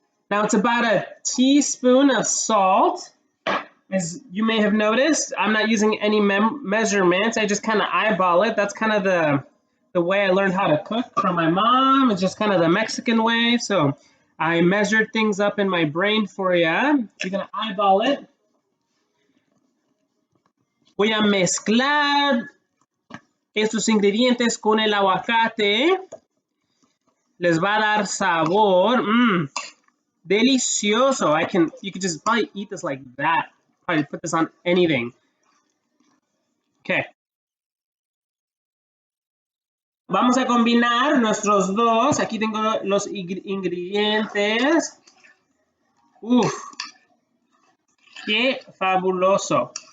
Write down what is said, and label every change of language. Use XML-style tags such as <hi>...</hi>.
<en>Now it's about a teaspoon of salt. As you may have noticed, I'm not using any measurements. I just kind of eyeball it. That's kind of the way I learned how to cook from my mom. It's just kind of the Mexican way. So I measured things up in my brain for you. You're going to eyeball it.</en> <es>Voy a mezclar estos ingredientes con el aguacate. Les va a dar sabor. Delicioso.</es> <en>You could just probably eat this like that. Probably put this on anything. Okay.</en> <es>Vamos a combinar nuestros dos. Aquí tengo los ingredientes. Uf, qué fabuloso.</es>